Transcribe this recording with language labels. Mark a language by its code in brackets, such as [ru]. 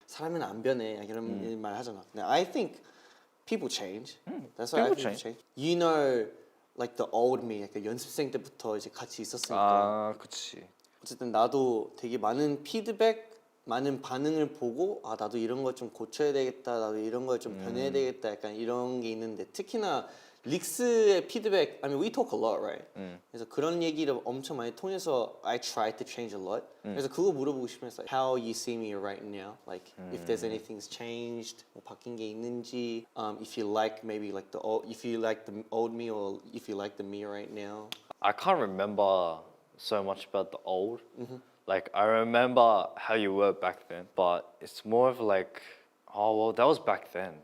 [ko] 사람은 안 변해. 이런 말 하잖아. 근데 [en] I think people change. That's why I People think people change. You know, like the old me, like [ko] 연습생 때부터 이제 같이 있었으니까. 아, 그렇지. 어쨌든 나도 되게 많은 피드백, 많은 반응을 보고 아 나도 이런 걸 좀 고쳐야 되겠다, 나도 이런 걸 좀 변해야 되겠다, 약간 이런 게 있는데 특히나 릭스의 피드백, [en] I mean we talk a lot, right? [ko] 그래서 그런 얘기를 엄청 많이 통해서 [en] I try to change a lot. [ko] 그래서 그거 물어보고 싶어서 [en] how you see me right now, like if there's anything's changed, [ko] 뭐 바뀐 게 있는지, [en] if you like maybe like the old, if you like the old me or if you like the me right now. I can't remember so much about the old. Like I remember how you were back then, but it's more of like, oh well, that was back then.